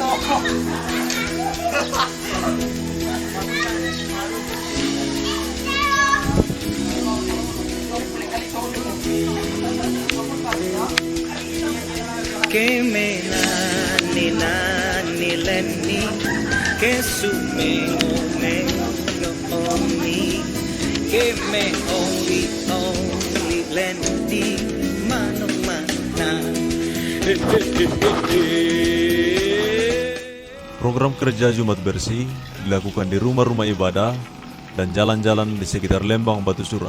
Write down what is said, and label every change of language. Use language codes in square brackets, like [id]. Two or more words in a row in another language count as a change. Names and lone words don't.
[id] Que me nani nani lenni que su me oni que me only lenni mano mana. Program kerja Jumat Bersih dilakukan di rumah-rumah ibadah dan jalan-jalan di sekitar Lembang Batu Sura.